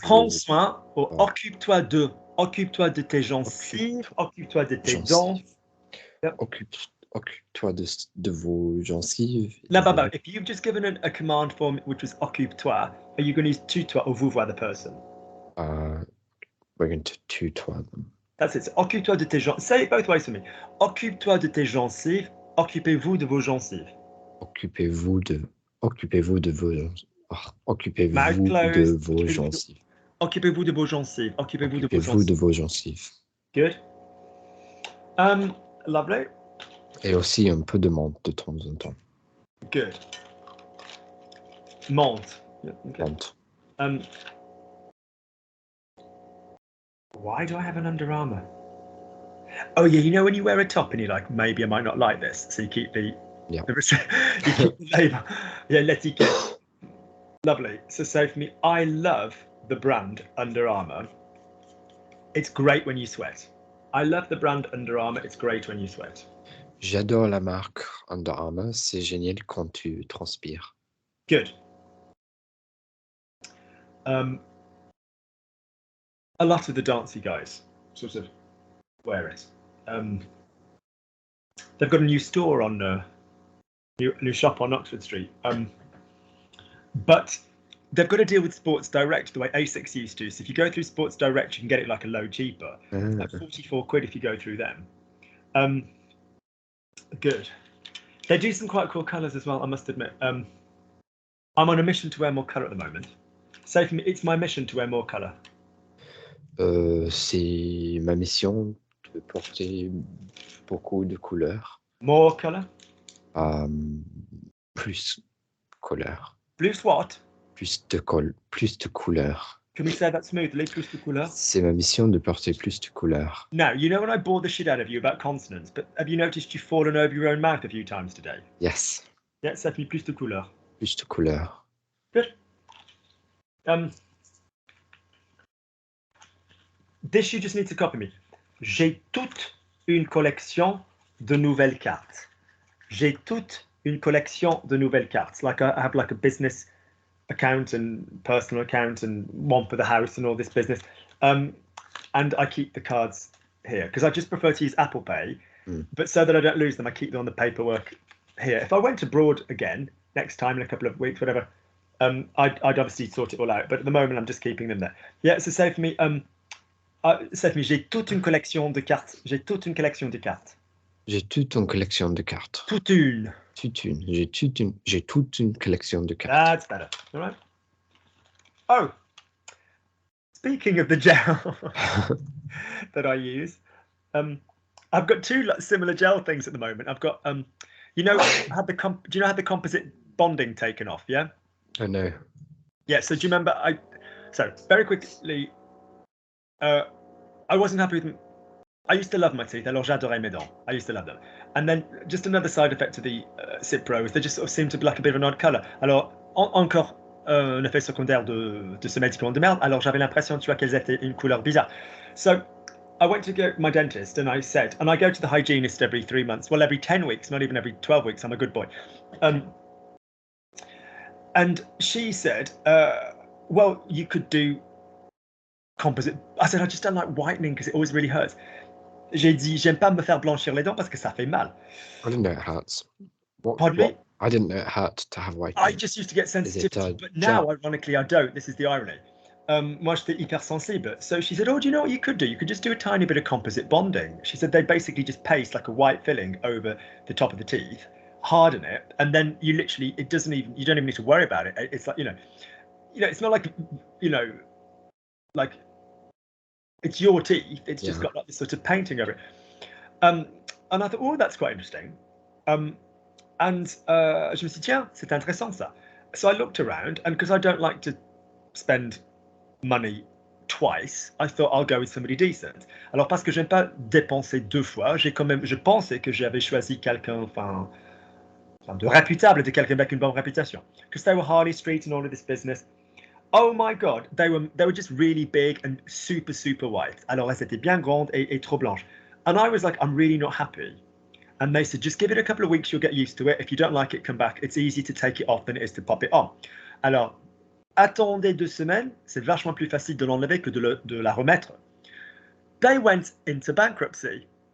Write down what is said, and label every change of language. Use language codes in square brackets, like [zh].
[fr] Prends soin ou occupe-toi de. Occupe-toi de tes gencives, occupe-toi de tes dents. [en] Yep. [fr] Occupe-toi de vos gencives. [en] No, but if you've just given a command form which was occupe-toi, are you going to use tu-toi or vous-voir the person? We're going to tu-toi them. That's it. So, [fr] occupe-toi de tes gencives. [en] Say it both ways for me. [fr] Occupe-toi de tes gencives. Occupez-vous de vos gencives. Occupez-vous de vos Occupez-vous de vos gencives. Occupez-vous de vos gencives. Occupez-vous de vos gencives. [en] Good. Lovely. [fr] Et aussi un peu de menthe de temps en temps. [en] Good. Menthe. Yeah, okay. [fr] Menthe. [en] Why do I have an Under Armour? Oh yeah, you know when you wear a top and you're like, maybe I might not like this, so you keep the you keep the label. Yeah, l'étiquette. Lovely. So say for me, I love the brand Under Armour. It's great when you sweat. I love the brand Under Armour. It's great when you sweat. [fr] J'adore la marque Under Armour. C'est génial quand tu transpires. [en] Good. A lot of the dancey guys sort of wear it. They've got a new store on new shop on Oxford Street. But they've got to deal with Sports Direct the way ASICS used to. So if you go through Sports Direct, you can get it like a load cheaper. It's like 44 quid if you go through them. Good. They do some quite cool colours as well, I must admit. I'm on a mission to wear more colour at the moment. Say for me, it's my mission to wear more colour. [fr] C'est ma mission de porter beaucoup de couleurs. [en] More colour? [fr] Plus couleurs. [en] Plus what? [fr] Plus de couleurs. [en] Can we say that smoothly? [fr] Plus de couleurs? C'est ma mission de porter plus de couleurs. [en] Now, you know when I bored the shit out of you about consonants, but have you noticed you've fallen over your own mouth a few times today? Yes. [fr] Yeah, ça fait plus de couleurs. Plus de couleurs. [en] Good. This you just need to copy me. [fr] J'ai toute une collection de nouvelles cartes. J'ai toute une collection de nouvelles cartes. [en] Like I have like a business account and personal account and one for the house and all this business. And I keep the cards here because I just prefer to use Apple Pay. But so that I don't lose them, I keep them on the paperwork here. If I went abroad again next time in a couple of weeks, whatever, I'd obviously sort it all out. But at the moment, I'm just keeping them there. Yeah, so say for me, [fr] j'ai toute une collection de cartes. J'ai toute une collection de cartes. J'ai toute une collection de cartes. Toute une. J'ai toute une collection de cartes. [en] That's better. All right. Oh, speaking of the gel that I use, I've got two similar gel things at the moment. I've got, you know, do you know I had the composite bonding taken off? Yeah. I know. Yeah. So do you remember? So very quickly, I wasn't happy with them. I used to love my teeth. [fr] Alors j'adorais mes dents. [en] I used to love them. And then just another side effect of the Cipro is they just sort of seem to be like a bit of an odd colour. [fr] Alors encore un effet secondaire de ce médicament de merde. Alors j'avais l'impression, tu vois, qu'elles étaient une couleur bizarre. [en] So I went to go to my dentist and I said, and I go to the hygienist every 3 months. Well, every 10 weeks, not even every 12 weeks. I'm a good boy. And she said, well, you could do composite. I said, I just don't like whitening because it always really hurts. [fr] J'ai dit, j'aime pas me faire blanchir les dents parce que ça fait mal. [en] I didn't know it hurts. Pardon me? I didn't know it hurt to have whitening. I just used to get sensitivity, but now, ironically, I don't. This is the irony. [fr] Moi, j'étais hypersensible. [en] So she said, oh, do you know what you could do? You could just do a tiny bit of composite bonding. She said they basically just paste like a white filling over the top of the teeth, harden it, and then you literally, you don't even need to worry about it. It's like, you know, it's not like, like it's your teeth. It's just Yeah. got like this sort of painting over it. And I thought, oh, that's quite interesting. [fr] And je me suis dit, tiens, c'est intéressant ça. [en] So I looked around, and because I don't like to spend money twice, I thought I'll go with somebody decent. [fr] Alors parce que j'aime pas dépenser deux fois, je pensais que j'avais choisi quelqu'un, enfin de réputable, de quelqu'un avec une bonne réputation. [en] Because they were Harley Street and all of this business. Oh my God, they were just really big and super, super white. [fr] Alors elles étaient bien grandes et trop blanches. [en] And I was like, I'm really not happy. And they said, just give it a couple of weeks, you'll get used to it. If you don't like it, come back. It's easy to take it off than it is to pop it on. [fr] Alors, attendez 2 semaines, c'est vachement plus facile de l'enlever que de la remettre. [en] They went into bankruptcy.